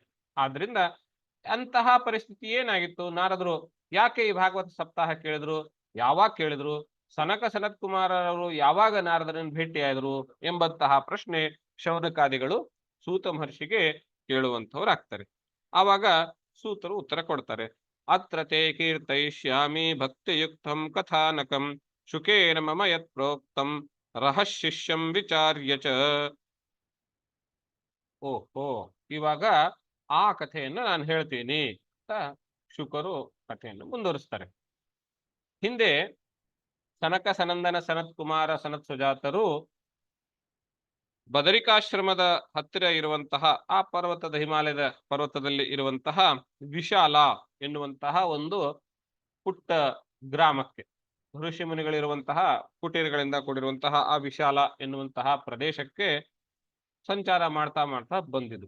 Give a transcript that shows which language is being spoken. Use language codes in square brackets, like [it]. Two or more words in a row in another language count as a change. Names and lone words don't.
[kn] ಆದ್ರಿಂದ ಅಂತಹ ಪರಿಸ್ಥಿತಿ ಏನಾಗಿತ್ತು? ನಾರದರು ಯಾಕೆ ಈ ಭಾಗವತ ಸಪ್ತಾಹ ಕೇಳಿದ್ರು? ಯಾವಾಗ ಕೇಳಿದ್ರು? ಸನಕ ಸನತ್ ಕುಮಾರರವರು ಯಾವಾಗ ನಾರದರನ್ನು ಭೇಟಿಯಾದರು ಎಂಬಂತಹ ಪ್ರಶ್ನೆ ಶೌನಕಾದಿಗಳು ಸೂತ ಮಹರ್ಷಿಗೆ ಕೇಳುವಂಥವ್ರಾಗ್ತಾರೆ. ಆವಾಗ ಸೂತರು ಉತ್ತರ ಕೊಡ್ತಾರೆ. [sa] ಅತ್ರ ತೇ ಕೀರ್ತಯಿಷ್ಯಾಮಿ ಭಕ್ತಿಯುಕ್ತಂ ಕಥಾನಕಂ ಶುಕೇನ ಮಮ ಯತ್ ಪ್ರೋಕ್ತಂ ರಹಶಿಷ್ಯಂ ವಿಚಾರ್ಯ ಚ. [kn] ಓಹೋ, ಇವಾಗ ಆ ಕಥೆಯನ್ನು ನಾನು ಹೇಳ್ತೀನಿ ಅಂತ ಶುಕರು ಕಥೆಯನ್ನು ಮುಂದುವರಿಸ್ತಾರೆ. ಹಿಂದೆ ಸನಕ ಸನಂದನ ಸನತ್ ಕುಮಾರ ಸನತ್ ಸುಜಾತರು ಬದರಿಕಾಶ್ರಮದ ಹತ್ತಿರ ಇರುವಂತಹ ಆ ಪರ್ವತದ, ಹಿಮಾಲಯದ ಪರ್ವತದಲ್ಲಿ ಇರುವಂತಹ ವಿಶಾಲ ಎನ್ನುವಂತಹ ಒಂದು ಪುಟ್ಟ ಗ್ರಾಮಕ್ಕೆ, ಋಷಿ ಮುನಿಗಳಿರುವಂತಹ ಕುಟೀರಗಳಿಂದ ಕೂಡಿರುವಂತಹ ಆ ವಿಶಾಲ ಎನ್ನುವಂತಹ ಪ್ರದೇಶಕ್ಕೆ ಸಂಚಾರ ಮಾಡ್ತಾ ಮಾಡ್ತಾ ಬಂದಿದ್ರು.